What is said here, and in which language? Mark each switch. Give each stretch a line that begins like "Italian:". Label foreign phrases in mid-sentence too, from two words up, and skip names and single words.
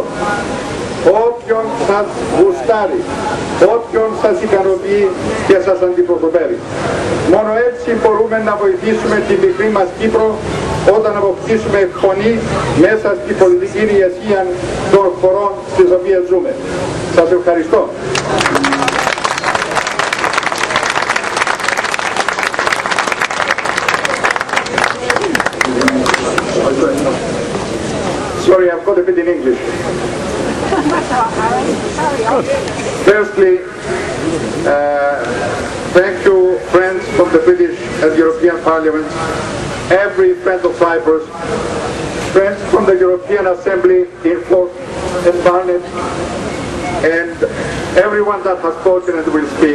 Greek: Όποιον σας γουστάρει, όποιον σας ικανοποιεί και σας αντιπροσωπεύει. Μόνο έτσι μπορούμε να βοηθήσουμε την μικρή μας Κύπρο όταν αποκτήσουμε φωνή μέσα στην πολιτική ηγεσία των χωρών στις οποίες ζούμε. Σας ευχαριστώ.
English: Sorry, I've got a bit in English. Firstly, thank you, friends from the British and European Parliament, every friend of Cyprus, friends from the European Assembly in Fort and Barnet, and everyone that has spoken and will speak.